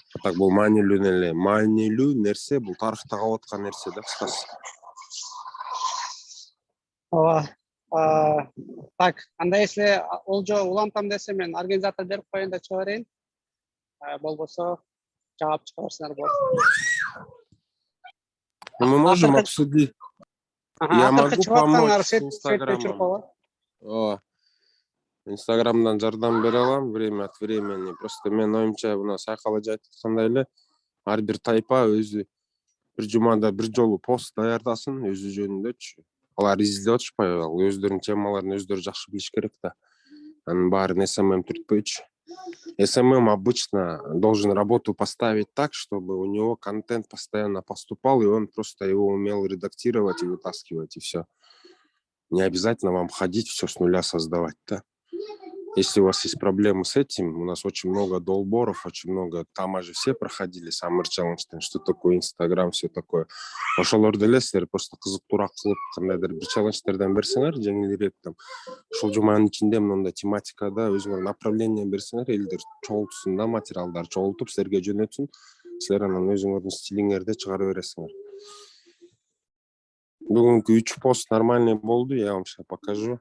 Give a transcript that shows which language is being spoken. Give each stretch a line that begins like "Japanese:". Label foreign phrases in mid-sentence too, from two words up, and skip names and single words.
Kyrgyz: Так бул маанилүү нерсе, бул тарыхта калып аткан нерсе да, кыскасы. Так, анда если Олжо улантам десе, мен организатор берип коеюн да чыга берейин. Болбосо жаап чыгарсыңар болот.
Russian: Мы можем обсудить. Я могу помочь с Инстаграмом.
Kyrgyz: Инстаграмдан жардам бере алам
Russian: время от времени.
Kyrgyz: Просто мен оюмча мына Сайкал эже айтып аткандай эле, ар бир тайпа өзү бир жумада бир жолу пост даярдасын өзү жөнүндөчү. Алар изилдеп атышпайбы, өздөрүнүн темаларын өздөрү жакшы билиш керек да. Анын баарын SMM түртпөйчү.
Russian: SMM обычно должен работу поставить так, чтобы у него контент постоянно поступал, и он просто его умел редактировать и вытаскивать, и все. Не обязательно вам ходить, все с нуля создавать, да? Если у вас есть проблемы с этим, у нас очень много долборов, очень много, там же все проходили Summer Challenge, что такое Инстаграм, все такое.
Kyrgyz: Ошолорду элесиздер, просто кызыктуураак кылып кандайдыр бир челлендждерден берсеңер, жеңилирээк там. Ушул жуманын ичинде мындай тематикада өзүңөр направление берсеңер, элдер чогултсун да, материалдар чогултуп силерге жөнөтсүн, силер анан өзүңөрдүн стилиңерде чыгара бересиңер. Бүгүнкү 3 пост нормальный болду,
Russian: я вам сейчас покажу.